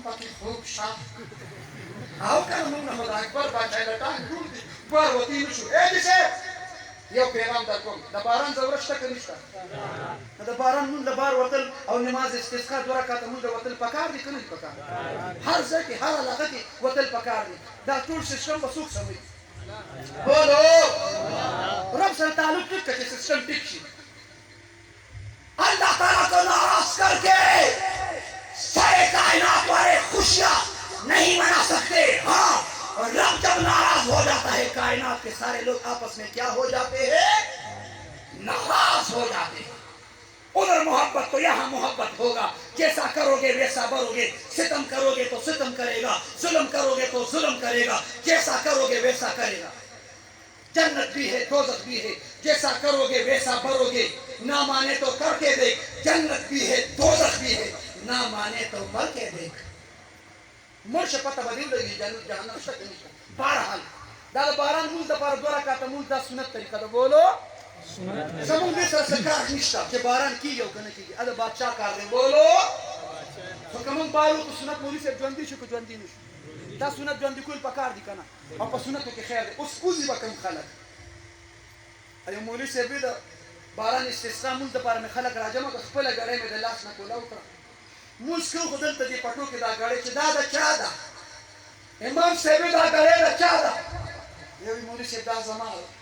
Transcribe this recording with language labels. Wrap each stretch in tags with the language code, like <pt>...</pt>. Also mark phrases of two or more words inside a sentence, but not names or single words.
<ps>پکې خوب شه او که نه مونږ نه خو د اکبر باچا لټان جوړ دي بار وتی نه شو دي صاحب یو پیغام در کوم د باران ضرورت شته که نشته د باران مونږ د بار وتل او نماز استسقا 2 رکعته مونږ وتل پکار دي که نه دي پکار هر ځای کې هر علاقه کې وتل پکار دي دا ټول سیستم به څوک سموي بولو رب سره تعلق ټیک کړه چې سیستم ټیک شي</ps> <ur>اللہ تعالیٰ کو ناراض کر کے سارے کائنات والے خوشیاں نہیں منا سکتے ہاں اور رب جب ناراض ہو جاتا ہے کائنات کے سارے لوگ آپس میں کیا ہو جاتے ہیں ناراض ہو جاتے ہیں ادھر محبت تو یہاں محبت ہوگا جیسا کرو گے ویسا بھرو گے ستم کرو گے تو ستم کرے گا ظلم کرو گے تو ظلم کرے گا جیسا کرو گے ویسا کرے گا جنت بھی ہے دوزخ بھی ہے جیسا کرو گے ویسا بھرو گے نہ مانے تو کر کے دیکھ جنت بھی ہے دوزخ بھی ہے نہ مانے تو مر کے دیکھ مرش پتہ بدل لگی جنت جہنم شک نہیں بہرحال</ur> <ps>دا باران مونږ د پاره 2 رکعته مونږ دا سنت طریقه ده بولو زمونږ دې سره څه کار نشته چې باران کیږي او که نه کیږي دا بادشاه کار دی بولو خو که موږ بار وکړو سنت مولوي صاحب ژوندي شو که ژوندي نه شو دا سنت ژوندي کول پکار دي که نه او په سنتو کې خیر دی اوس اوځي به کوم خلک یو مولوي صاحب د باران استسقا مونځ دپاره مې خلک راجمع کړه خپله ګړۍ مې د لاس نه کولاو کړه مونځ کوو خو دلته دې پټو کې دا ګړۍ چې دا د چا ده امام صاحب دا ګړۍ د چا ده یو مولوي صاحب دا زما ده</ps>